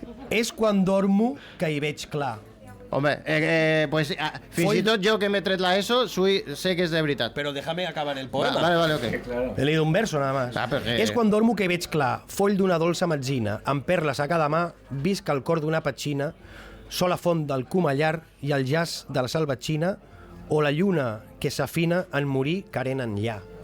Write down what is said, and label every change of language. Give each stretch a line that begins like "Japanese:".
Catalan: És quan dormo que hi veig clar. Home, pues fins i tot jo que m'he tret la ESO sé que és de veritat.
Spanish: Pero déjame acabar el poema. Vale, ok. He leído un verso nada más.
Catalan: És quan dormo que veig clar, foll d'una dolça metzina, amb perles a cada mà, visc al cor d'una petxina, sola font del Comallar i el jazz de la salvatxina, o la lluna que s'afina en morir carent enllà.